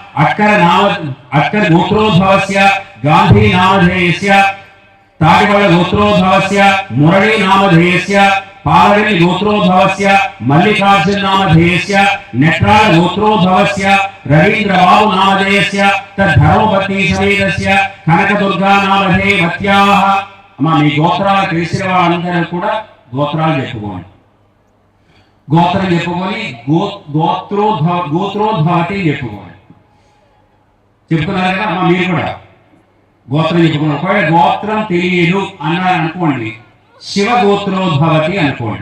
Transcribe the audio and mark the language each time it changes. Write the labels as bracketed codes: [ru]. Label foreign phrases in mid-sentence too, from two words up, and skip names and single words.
[sa] अक्कर गोत्रोद्भवस्य गांधी नामधेयस्य ताडिवळ गोत्रोद्भवस्य मुरळी नामधेयस्य पालवेली गोत्रोद्भवस्य मल्लिकार्जुन नामधेयस्य नेत्राल गोत्रोद्भवस्य रवींद्र बाबू नामधेयस्य तद्धर्मपत्नी समेतस्य कनकदुर्गा नामधेयवत्याः [te] అమ్మా మీ గోత్రాలు తెలిసిన వాళ్ళందరూ కూడా గోత్రాలు చెప్పుకోండి. గోత్రం చెప్పుకొని గోత్రోద్భవతి చెప్పుకోండి. చెప్పుకున్నారు కదా అమ్మా మీరు కూడా గోత్రం చెప్పుకున్నారు. ఒకవేళ గోత్రం తెలియదు అన్నారు అనుకోండి, శివ గోత్రోద్భవతి అనుకోండి.